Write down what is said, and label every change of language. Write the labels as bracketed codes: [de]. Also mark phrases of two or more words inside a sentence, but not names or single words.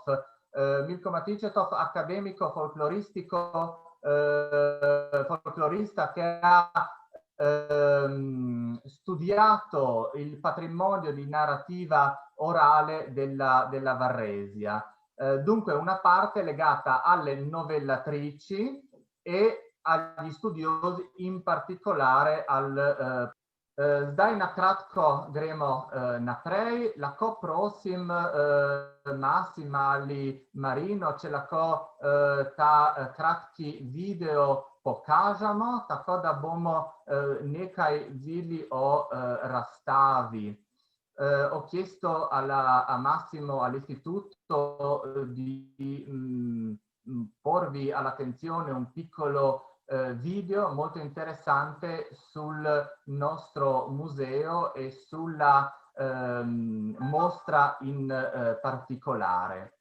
[it] Milko Matičetov, accademico folclorista che ha studiato il patrimonio di narrativa orale della Varresia. Dunque una parte legata alle novellatrici e agli studiosi, in particolare al [sl] Zdaj na kratko gremo naprej. Lahko prosim Masim ali Marino, če lahko ta kratki video pokažemo, tako da bomo nekaj videli o razstavi. [it] Ho chiesto a Massimo, all'istituto, di porvi all'attenzione un piccolo video molto interessante sul nostro museo e sulla mostra in particolare.